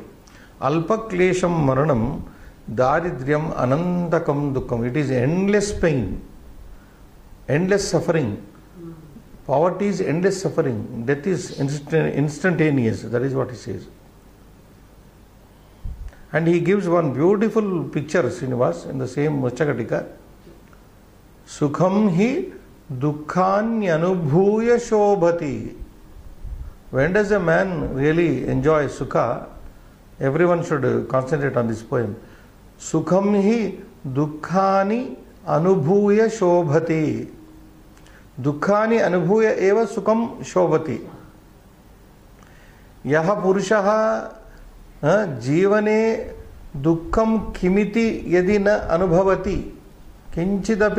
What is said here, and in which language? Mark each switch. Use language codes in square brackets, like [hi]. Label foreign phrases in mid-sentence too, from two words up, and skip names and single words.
[sa] Alpa Klesham Maranam Daridryam Anandakam Dukkam. [en] It is endless pain, endless suffering. Poverty is endless suffering. Death is instantaneous. That is what he says. And he gives one beautiful picture, Srinivas, in the same Murchakatika. [sa] Sukham hi dukkhanyanubhuya shobhati. [en] When does a man really enjoy sukha? Everyone should concentrate on this poem. [sa] Sukham hi dukkhani anubhuya shobhati. Dukkhani anubhuya eva sukham shobhati. Yaha purushaha जीवने दुःखम किमिति यदि न अनुभवति किंचिदपि